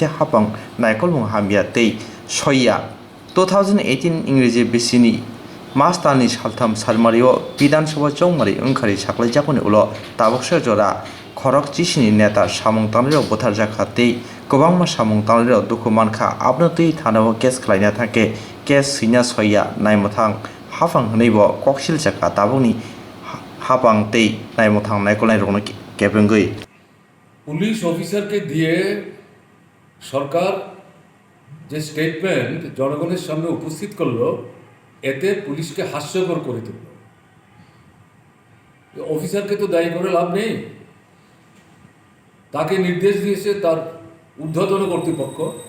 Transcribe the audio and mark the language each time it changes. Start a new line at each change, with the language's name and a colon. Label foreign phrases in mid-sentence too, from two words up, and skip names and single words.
Bodo: हाबां नायकलमुं हामिया तै सया 2018 इंग्रेजी बिसिनि मास्तानि सालथाम सालमारियाव विधानसभा चौमारि ओंखारि साख्लायजाखनि उल ताबकसे जरा खरक चिसिनि नेता सामुं तानरियाव बोथार जाखाते गोबांमा सामुं तानरियाव दुखु मानखा आबनो तै थानाव केस खालायना थाके केस सैना सया नायमथां हाफां हनैबो ककसिल जाखा ताबुनि हाफां तै नायमथां नायकलनाय रंनो केबेंगै
English: police officer
Bangla: কে দিয়ে সরকার যে স্টেটমেন্ট জনগণের সামনে উপস্থিত করলো এতে পুলিশকে হাস্যকর করে তুলল অফিসারকে তো দায়ী করে লাভ নেই তাকে নির্দেশ দিয়েছে তার ঊর্ধ্বতন কর্তৃপক্ষ